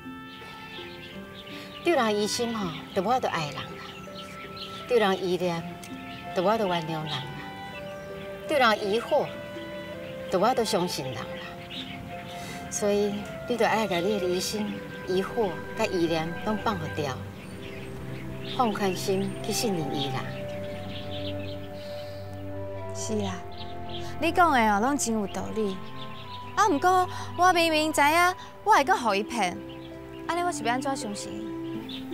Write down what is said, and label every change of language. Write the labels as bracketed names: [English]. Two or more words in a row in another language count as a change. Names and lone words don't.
[Min Nan Chinese] 对人疑心吼，就无法度爱人啦；对人依恋，就无法度原谅人啦；对人疑惑，就无法度相信人啦。所以，你就爱把你的疑心、疑惑、甲依恋拢放互掉，放宽心去信任伊啦。是啊，你讲的哦，拢真有道理。啊，毋过我明明知影我会阁互伊骗，安尼我是要安怎相信伊？